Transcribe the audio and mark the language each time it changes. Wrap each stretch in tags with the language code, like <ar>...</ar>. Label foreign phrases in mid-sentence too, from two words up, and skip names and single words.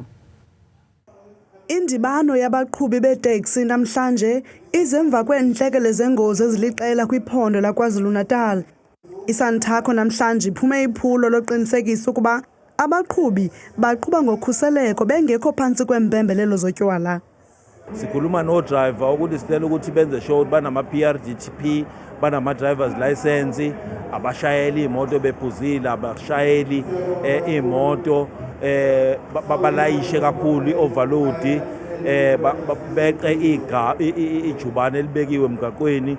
<xh>Indibano yabaqhubi beteksi namhlanje izemva kweentlekele zengozi eziliqela kwiphondo laKwaZulu-Natal. iSantaco namhlanje iphume iphulo loqinisekisa ukuba abaqhubi baqhuba ngokhuseleko bengekho phantsi kweempembelelo zotywala.</xh> <zu>Sikhuluma no-driver ukuthi sicela ukuthi benze sure ukuthi banama-PRDTP, banama-drivers license, abashayeli imoto bephuzile, abashayeli imoto balayishe kakhulu i-overload, beqe ijubane elibekiwe emgaqweni.</zu>